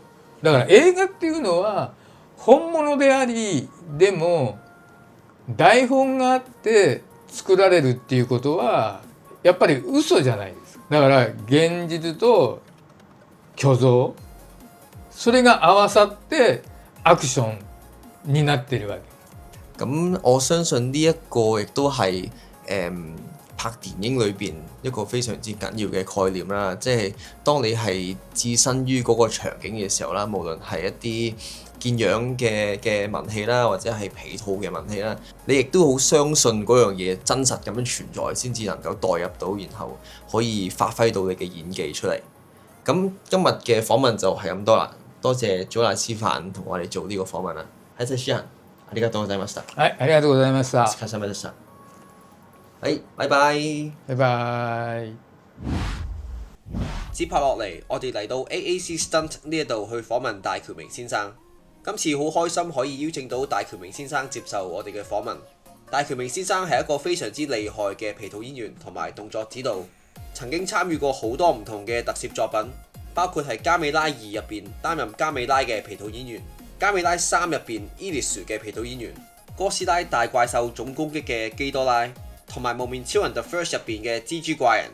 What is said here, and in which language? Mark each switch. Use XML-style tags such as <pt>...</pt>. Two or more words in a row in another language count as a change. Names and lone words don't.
<ja>だから映画っていうのは本物であり、でも台本があって作られるっていうことはやっぱり嘘じゃないですか。だから現実と虚像、それが合わさってアクションになってるわけ。</ja> <yue>咁我相信呢一個亦都係拍電影裏邊一個非常之緊要嘅概念啦，即係當你係置身於嗰個場景嘅時候啦，無論係一啲見樣嘅文戲啦，或者係皮套嘅文戲啦，你亦都好相信嗰樣嘢真實咁樣存在，先至能夠代入到，然後可以發揮到你嘅演技出嚟。咁今日嘅訪問就係咁多啦，多謝佐大師範同我哋做呢個訪問啦。</yue> <ja>はい、謝謝。ありがとうございました。はい、ありがとうございました。お疲れ様でした。はい、</ja> <yue>拜拜。拜拜。接拍落嚟，我哋嚟到 AAC Stunt 呢一度去訪問戴橋明先生。今次好開心可以邀請到戴橋明先生接受我哋嘅訪問。戴橋明先生係一個非常之厲害嘅皮套演員同埋動作指導，曾經參與過好多唔同嘅特攝作品，包括係《加美拉2》入邊擔任加美拉嘅皮套演員，《加美拉3》入邊伊列殊嘅皮套演員，哥斯拉大怪獸總攻擊嘅基多拉，同埋無面超人 The First 入邊嘅蜘蛛怪人。</yue>